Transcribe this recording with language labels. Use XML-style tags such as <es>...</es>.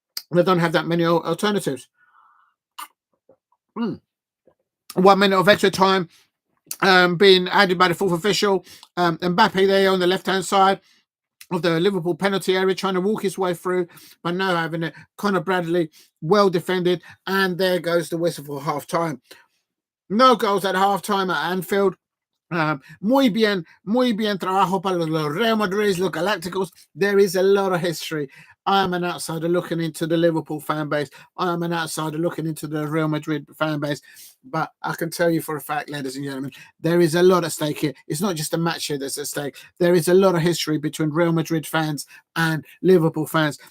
<en>They don't have that many alternatives. 1 minute of extra time being added by the fourth official. Mbappe there on the left-hand side of the Liverpool penalty area, trying to walk his way through, but now having it. Conor Bradley, well defended, and there goes the whistle for half-time. No goals at half-time at Anfield.</en> <es>Muy bien trabajo para los Real Madrid, los Galacticos.</es> <en>There is a lot of history. I am an outsider looking into the Liverpool fan base. I am an outsider looking into the Real Madrid fan base. But I can tell you for a fact, ladies and gentlemen, there is a lot at stake here. It's not just a match here that's at stake. There is a lot of history between Real Madrid fans and Liverpool fans.</en>